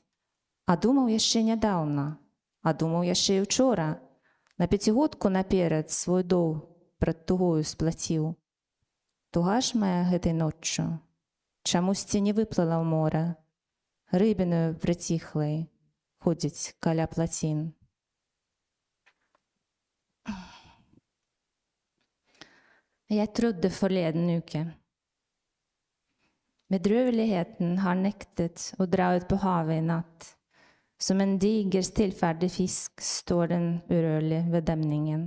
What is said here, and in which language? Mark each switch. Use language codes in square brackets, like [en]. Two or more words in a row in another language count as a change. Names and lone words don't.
[be] А думаў яшчэ нядаўна, а думаў яшчэ і ўчора. На пяцігодку наперад свой доўг прад тугою сплаціў. Туга ж мая гэтай ноччу чамусьці не выплыла ў мора. Рыбіною прыціхлай ходзіць каля плацін. [no] Jeg trodde forleden uke. Bedrøveligheten har nektet å dra ut på havet i natt. Som en diger, stillferdig fisk står den urørlig ved demningen.